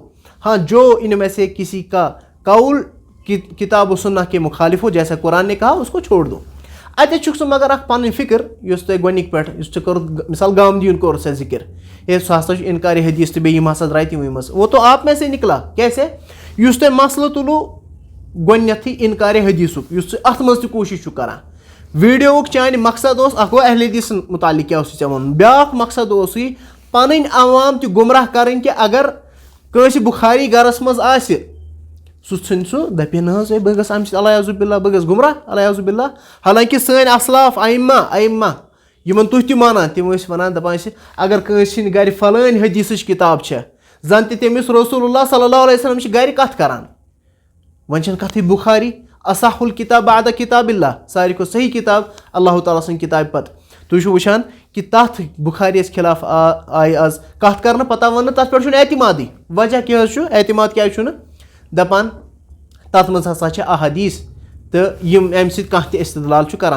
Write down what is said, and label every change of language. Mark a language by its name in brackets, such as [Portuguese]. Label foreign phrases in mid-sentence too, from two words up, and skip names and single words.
[Urdu] ہاں جو ان میں سے کسی کا قول کتاب و سنہ کے مخالف ہو جیسا قرآن نے کہا اس کو چھوڑ دو. [Kashmiri] اتہِ چھُکھ سُہ مگر اکھ پنٕنۍ فکر یُس تۄہہِ گۄڈنِکۍ پٮ۪ٹھ یُس ژےٚ کوٚرُتھ مثال گامدیٖن کوٚر سا ذکر، ہے سُہ ہسا چھُ انکار حدیث تہٕ بیٚیہِ یِم ہسا درٛاے تِموٕے منٛز. [Urdu] وہ تو آپ میں سے نکلا. کیسے؟ [Kashmiri] یُس تۄہہِ مسلہٕ تُلوٗ گۄڈنیٚتھٕے انکار حدیثُک، یُس ژٕ اتھ منٛز تہِ کوٗشش چھُکھ کران. ویٖڈیوُک چانہِ مقصد اوس اکھ گوٚو اہل حدیثن متعلق کیٛاہ اوسُے ژےٚ وَنُن، بیٛاکھ مقصد اوسُے پنٕنۍ عوام تہِ گُمراہ کرٕنۍ کہِ اگر کٲنٛسہِ بُخاری گرس منٛز آسہِ سُہ ژھٕنہِ سُہ دپہِ نہ حظ ہے بہٕ گژھٕ امہِ سۭتۍ [Arabic] الیاذُ باللہ، [Kashmiri] بہٕ گژھٕ گُمراہ [Arabic] الیاذُ باللہ. [Kashmiri] حالانکہِ سٲنۍ اسلاف ائمہ یِمن تُہۍ تہِ مانان تِم ٲسۍ ونان دپان ٲسۍ اگر کٲنٛسہِ ہِنٛدِ گرِ فلٲنۍ حدیثٕچ کِتاب چھےٚ، زن تہِ تٔمِس [Arabic] رسول اللہ صلی اللہ علیہ وسلم [Kashmiri] چھِ گرِ کتھ کران. وۄنۍ چھنہٕ کتھٕے بُخاری [Arabic] اصح الکتاب بعد کتاب اللہ، [Kashmiri] ساروی کھۄتہٕ صحیح کتاب اللہ تعالیٰ سٕنٛدِ کتابہِ پتہٕ. تُہۍ چھِو وٕچھان کہِ تتھ بُخاریَس خلاف آیہِ آز کتھ کرنہٕ، پتہ وننہٕ تتھ پٮ۪ٹھ چھُنہٕ اعتمادٕے. وجہ کیٛاہ حظ چھُ؟ اعتماد کیٛازِ چھُنہٕ؟ دپان تتھ منٛز ہسا چھِ احادیث تہٕ یِم امہِ سۭتۍ کانٛہہ تہِ استدلال چھُ کران.